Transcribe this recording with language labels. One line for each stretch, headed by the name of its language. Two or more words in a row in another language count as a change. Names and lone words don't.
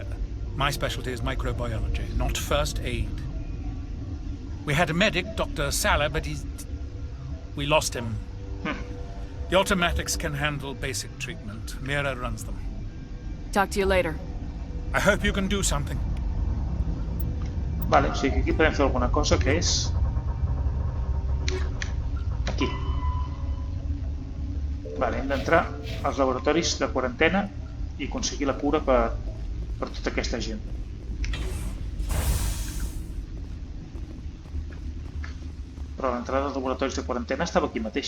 English: My specialty is microbiology, not first aid. We had a medic, Dr. Salah, but we lost him. The automatics can handle basic treatment. Mira runs them. Talk to you later. I hope you can do something.
Catalan: Vale, o sigui que aquí podem fer alguna cosa, que és... aquí. Vale, hem d'entrar als laboratoris de quarantena i aconseguir la cura per tota aquesta gent. Però l'entrada als laboratoris de quarantena estava aquí mateix.